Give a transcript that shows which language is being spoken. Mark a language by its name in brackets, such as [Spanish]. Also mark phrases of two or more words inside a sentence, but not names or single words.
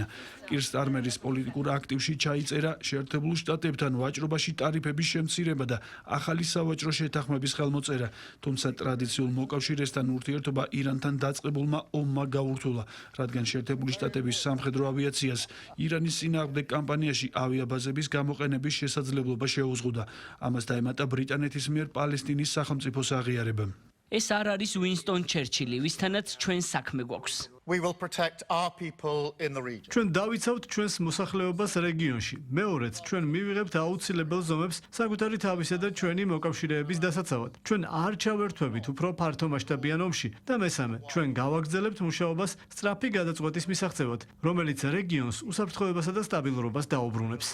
[Georgian] კիր სტარმერის პოლიტიკურ აქტივში ჩაიწერა შეერთებულ შტატებთან ვაჭრობაში ტარიფების შემცირება და ახალი სავაჭრო შეთანხმების ხელმოწერა, თუმცა ტრადიციულ მოკავშირესთან ურთიერთობა ირანთან დაწყებულმა ომმა გაურთულა, რადგან შეერთებული შტატების სამხედრო ავიაციას ირანის წინააღმდეგ კამპანიაში ავიაბაზების გამოყენების შესაძლებლობა შეუზღუდა. ამას დაემატა ბრიტანეთის მიერ პალესტინის სახელმწიფოს აღიარება. ეს არ არის უინსტონ ჩერჩილი, ვისთანაც ჩვენ საქმე გვაქვს. [English] We will protect our people in the region. [Georgian] ჩვენ დავიცავთ ჩვენს მოსახლეობას რეგიონში. მეორეც, ჩვენ მივიღებთ აუცილებელ ზომებს საკუთარი თავისა და ჩვენი მოკავშირეების დასაცავად. ჩვენ არ ჩავერთვებით უფრო ფართომასშტაბიან ომში და მესამე, ჩვენ გავაგრძელებთ მუშაობას სწრაფი გადაწყვეტის მისაღწევად, რომელიც რეგიონს უსაფრთხოებასა და სტაბილურობას დაუბრუნებს.